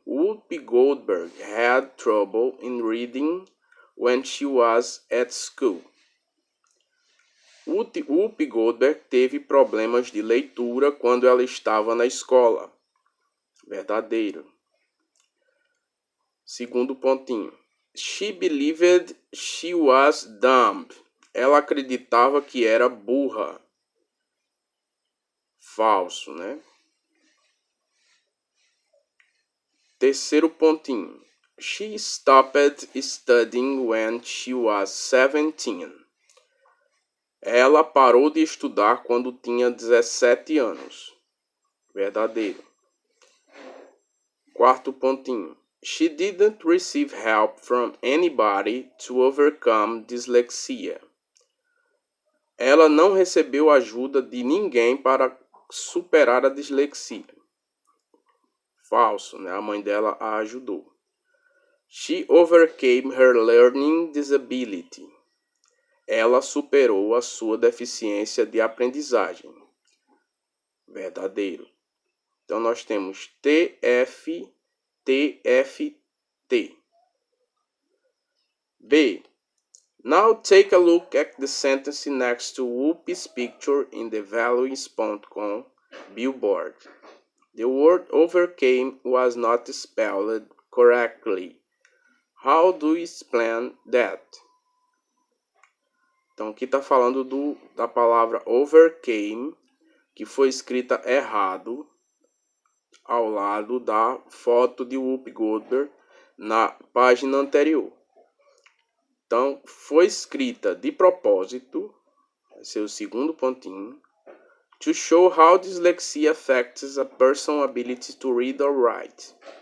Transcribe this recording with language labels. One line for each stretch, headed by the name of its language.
English: Whoopi Goldberg had trouble in reading when she was at school.
Portuguese: Whoopi Goldberg teve problemas de leitura quando ela estava na escola. Verdadeiro. Segundo pontinho.
English: She believed she was dumb.
Portuguese: Ela acreditava que era burra. Falso, né? Terceiro pontinho.
English: She stopped studying when she was 17.
Portuguese: Ela parou de estudar quando tinha 17 anos. Verdadeiro. Quarto pontinho.
English: She didn't receive help from anybody to overcome dyslexia.
Portuguese: Ela não recebeu ajuda de ninguém para superar a dislexia. Falso, né? A mãe dela a ajudou.
English: She overcame her learning disability.
Portuguese: Ela superou a sua deficiência de aprendizagem. Verdadeiro. Então nós temos TF, TFT. B.
English: Now take a look at the sentence next to Whoopi's picture in the values.com billboard. The word overcame was not spelled correctly. How do you explain that?
Portuguese: Então, aqui está falando da palavra overcame, que foi escrita errado ao lado da foto de Whoopi Goldberg na página anterior. Então, foi escrita de propósito, vai ser o segundo pontinho,
English: to show how dyslexia affects a person's ability to read or write.